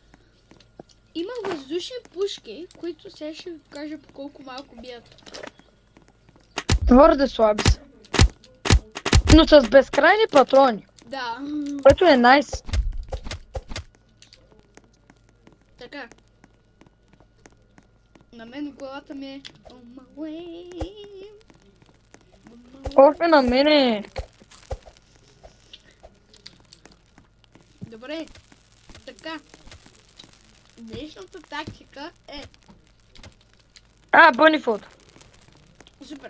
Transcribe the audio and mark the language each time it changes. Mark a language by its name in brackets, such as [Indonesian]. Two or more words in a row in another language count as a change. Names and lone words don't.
[Bulgarian] Има въздушни пушки, които сега ще ви покажа по колко малко бият. Твърде слаби са. Но с безкрайни патрони. Да. Което е найс. Така. На мен главата ми е [English] on my way. [Bulgarian] Още на мене. Добре. Така. Днешната тактика е... Бънифот. Супер.